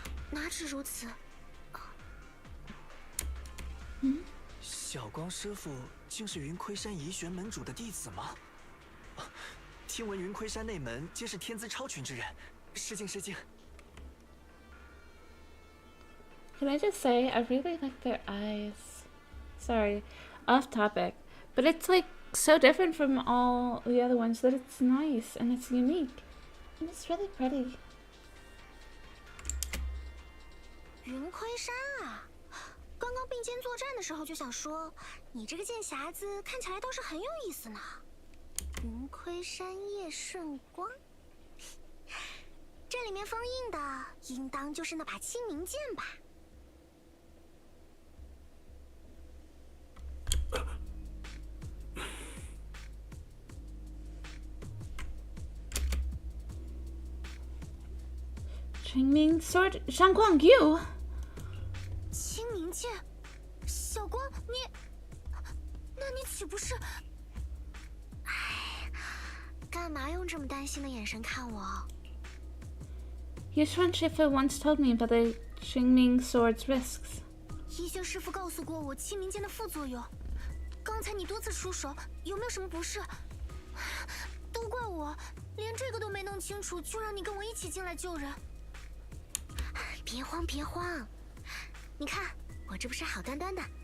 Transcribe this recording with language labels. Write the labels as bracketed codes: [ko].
[zh] 哪止如此。小光师傅竟是云亏山怡玄门主的弟子吗？听闻云亏山内门皆是天资超群之人，失敬失敬。 [en] Can I just say, I really like their eyes. Sorry, off topic. But it's like so different from all the other ones that it's nice and it's unique. And it's really pretty. [zh] 云亏山啊，刚刚并肩作战的时候就想说，你这个剑匣子看起来倒是很有意思呢。云亏山叶瞬光，这里面封印的应当就是那把清明剑吧？ [en] Qingming sword, Shangguang, you! [zh] 清明剑，小光，那你岂不是？哎，干嘛用这么担心的眼神看我？ [en] Yushwan Shifu once told me about the Qingming sword's risks. [zh] 医学师傅告诉过我清明剑的副作用。刚才你多次出手，有没有什么不适？都怪我，连这个都没弄清楚，就让你跟我一起进来救人。别慌，别慌，你看我这不是好端端的。